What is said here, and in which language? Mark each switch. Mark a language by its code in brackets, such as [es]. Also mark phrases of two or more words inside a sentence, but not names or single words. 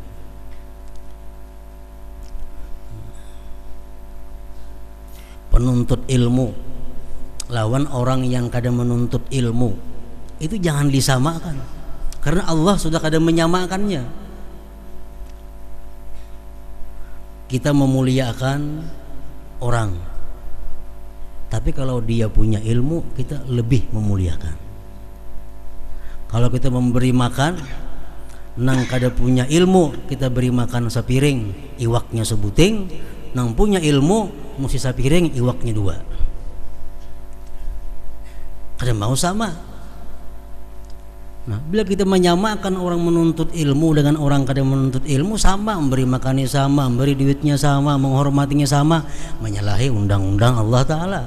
[id] Penuntut ilmu lawan orang yang kadang menuntut ilmu itu jangan disamakan, karena Allah sudah kadang menyamakannya. Kita memuliakan orang, tapi kalau dia punya ilmu kita lebih memuliakan. [bjn] Kalau kita memberi makan nang kada punya ilmu, kita beri makan sepiring iwaknya sebuting, nang punya ilmu mesti sepiring iwaknya 2. Kada mau sama. [id] Nah, bila kita menyamakan orang menuntut ilmu dengan orang kada menuntut ilmu, sama, memberi makannya sama, memberi duitnya sama, menghormatinya sama, menyalahi undang-undang Allah Ta'ala.